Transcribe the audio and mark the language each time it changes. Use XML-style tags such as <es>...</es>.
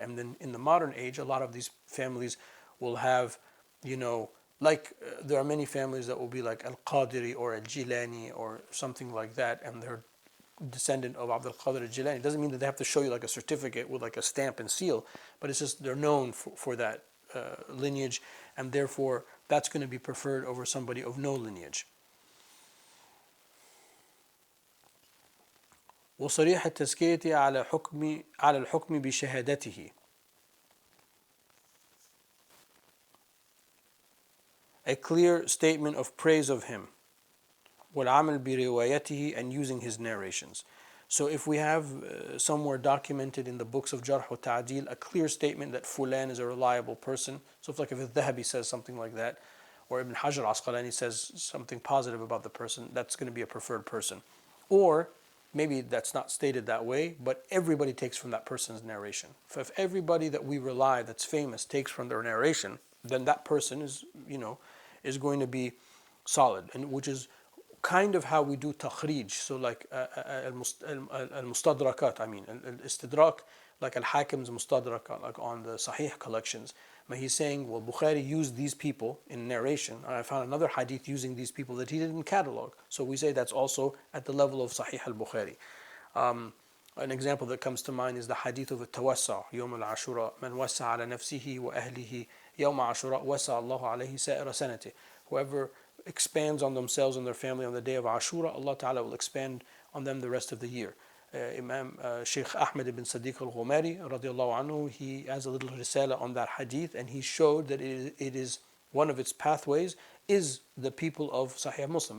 <en>And then in the modern age, a lot of these families will have, there are many families that will be like Al-Qadiri or Al-Jilani or something like that, and they're descendant of Abdul Qadir Al-Jilani. It doesn't mean that they have to show you like a certificate with like a stamp and seal, but it's just they're known for that lineage, and therefore that's going to be preferred over somebody of no lineage.</en> <ar>وصريح التزكية على الحكم بشهادته.</ar> <en>A clear statement of praise of him.</en> <ar>والعمل بروايته,</ar> <en>and using his narrations. So if we have somewhere documented in the books of Jarh wa Ta'dil a clear statement that Fulan is a reliable person, so if Dhahabi says something like that, or Ibn Hajar Asqalani says something positive about the person, that's going to be a preferred person. Or maybe that's not stated that way, but everybody takes from that person's narration. So if everybody that we rely that's famous takes from their narration, then that person is going to be solid, and which is kind of how we do takhrij. So like al-mustadrakat, al-istidrak, like al-Hakim's mustadrak, like on the Sahih collections. But he's saying, well, Bukhari used these people in narration, and I found another hadith using these people that he didn't catalog. So we say that's also at the level of Sahih al-Bukhari. An example that comes to mind is the hadith of</en> <ar>التوسع يوم العاشوراء من وسع على نفسه وأهله يوم عاشوراء وسع الله عليه سائر سنته.</ar> <en>Whoever expands on themselves and their family on the day of Ashura, Allah Ta'ala will expand on them the rest of the year. Imam Sheikh Ahmed ibn Sadiq al-Ghumari radiallahu anhu, he has a little risala on that hadith, and he showed that it is one of its pathways is the people of Sahih Muslim.</en>